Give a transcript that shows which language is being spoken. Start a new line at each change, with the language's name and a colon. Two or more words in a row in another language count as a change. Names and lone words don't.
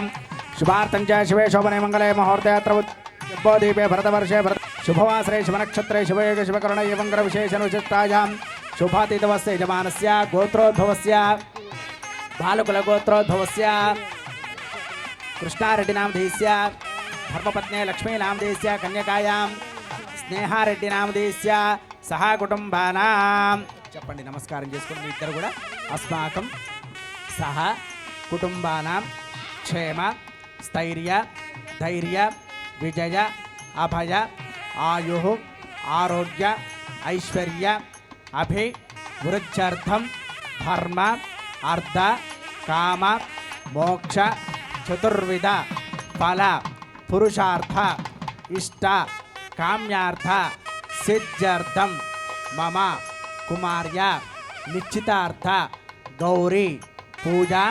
Sanskrit: शुभार्थं च शिवे शोभने मङ्गले मुहूर्ते अत्र दीपे भरतवर्षे शुभवासरे शुभनक्षत्रे शुभयोगे शुभकरुणे मङ्गलविशेषविशिष्टायां शुभातीतवस्य यजमानस्य गोत्रोद्भवस्य बालकुलगोत्रोद्भवस्य कृष्णारेड्डिनामधेयस्य धर्मपत्नी लक्ष्मीनामधेयस्य कन्यकायां स्नेहारेड्डिनामधेयस्य सह कुटुंबानां
Telugu: చెప్పండి నమస్కారం చేసుకుని ఇద్దరు
Sanskrit: కూడా अस्माकं सह कुटुम्बानां क्षेम स्थैर्य धैर्य विजय अभय आयु आरोग्य ऐश्वर्य अभिवृद्ध्यर्थं धर्म अर्थ काम मोक्ष चतुर्विध फल पुरुषार्थ इष्ट काम्यार्थ सिद्ध्यर्थं मम कुमार्य निश्चितार्थ गौरी पूजां